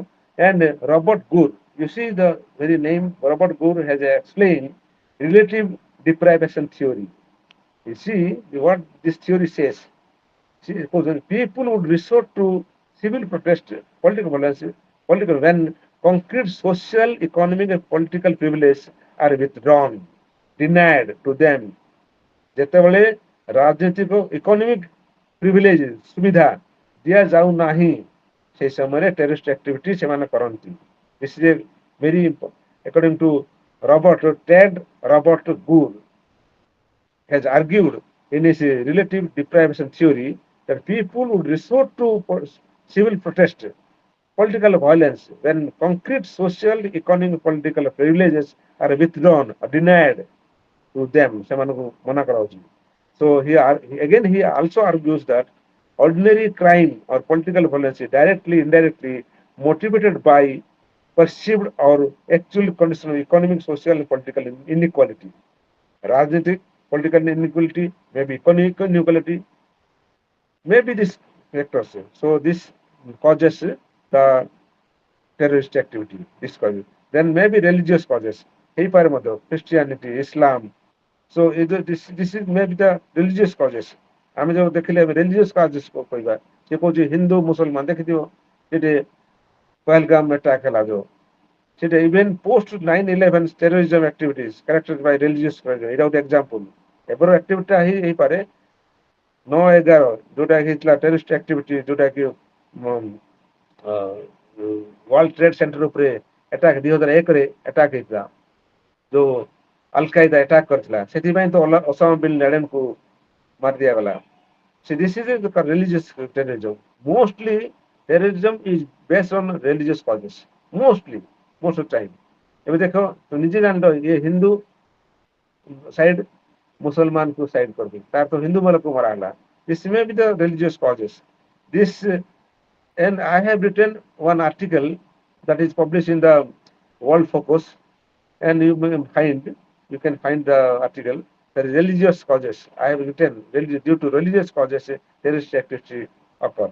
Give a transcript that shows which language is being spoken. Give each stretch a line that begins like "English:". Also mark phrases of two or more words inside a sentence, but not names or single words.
English: And Robert Gore, you see the very name Robert Gore has explained relative deprivation theory. You see what this theory says. See, because people would resort to civil protest, political violence, political when concrete social, economic, and political privileges are withdrawn, denied to them.
Odia: ଯେତେବେଳେ ରାଜନୈତିକ
English: economic privilege
Odia: ସୁବିଧା ଦିଆଯାଉ ନାହିଁ সেই ସମୟରେ
English: terrorist activity
Odia: ସେମାନେ କରନ୍ତି.
English: This is a very according to Robert Gore has argued in his relative deprivation theory that people would resort to civil protest, political violence when concrete social, economic, political privileges are withdrawn or denied to them.
Odia: ସେମାନଙ୍କୁ ମନା କରାଯାଉଛି.
English: So he also argues that ordinary crime or political violence is directly, indirectly motivated by perceived or actual condition of economic, social, and political inequality. राजनीतिक political inequality, maybe economic inequality, maybe these factors. So this causes the terrorist activity. This causes. Then maybe religious causes.
Odia: ହେଇପାରେ ମଧ୍ୟ Christianity, Islam.
English: So this is maybe the religious causes.
Odia: ଆମେ ଯୋଉ ଦେଖିଲେ
English: religious causes
Odia: କହିବା ସେ କହୁଛି ହିନ୍ଦୁ ମୁସଲମାନ ଦେଖିଥିବ ସେଠି ପହଲଗାମ attack ହେଲା ଯୋଉ ସେଟା
English: even post 9/11 terrorism activities characterized by religious
Odia: ଏଇଟା ଗୋଟେ example ଏବେର activity ହେଇପାରେ 9/11 ଯୋଉଟା ହେଇଥିଲା
English: terrorist activity
Odia: ଯୋଉଟା କି ୱାର୍ଲଡ ଟ୍ରେଡ୍ ସେଣ୍ଟର ଉପରେ attack 2001 ରେ attack ହେଇଥିଲା ଯୋଉ ଅଲ କାଏଦା attack କରିଥିଲା ସେଥିପାଇଁ ତ ଓସାମା ବିନ୍ ଲାଡେନକୁ ମାରି ଦିଆଗଲା.
English: See, this is a religious terrorism. Mostly, terrorism is based on religious causes. Mostly, most of the time.
Odia: ଏବେ ଦେଖ ନିଜେ ଜାଣିଲ ଇଏ ହିନ୍ଦୁ ସାଇଡ୍ ମୁସଲମାନକୁ ସାଇଡ୍ କରିବି ତାର ତ ହିନ୍ଦୁ ମାନଙ୍କୁ ମରା ହେଲା.
English: This may be the religious causes. This and I have written one article that is published in the World Focus, and you can find the article. The religious causes. I have written due to religious causes, terrorist activity occur.